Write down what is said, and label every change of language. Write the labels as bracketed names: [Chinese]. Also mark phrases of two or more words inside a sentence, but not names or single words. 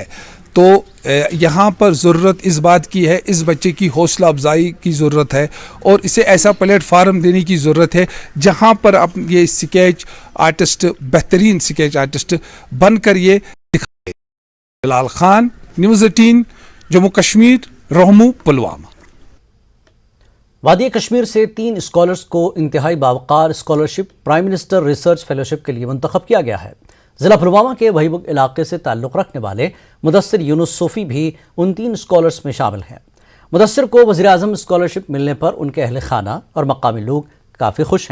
[Urdu] تو یہاں پر ضرورت اس بات کی ہے، اس بچے کی حوصلہ افزائی کی ضرورت ہے اور اسے ایسا پلیٹ فارم دینے کی ضرورت ہے جہاں پر اب یہ [English] sketch artist, [Urdu] بہترین [English] sketch artist [Urdu] بن کر یہ دکھائے۔ بلال خان، نیوز 18، جموں کشمیر، رحمو، پلوامہ۔ وادی کشمیر سے 3 اسکالرز کو انتہائی باوقار اسکالرشپ پرائم منسٹر ریسرچ فیلوشپ کے لیے منتخب کیا گیا ہے۔ ضلع پلوامہ کے وہی بگ علاقے سے تعلق رکھنے والے مدثر یونس صوفی بھی ان 3 اسکالرز میں شامل ہیں۔ مدثر کو وزیراعظم اسکالرشپ ملنے پر ان کے اہل خانہ اور مقامی لوگ کافی خوش ہیں۔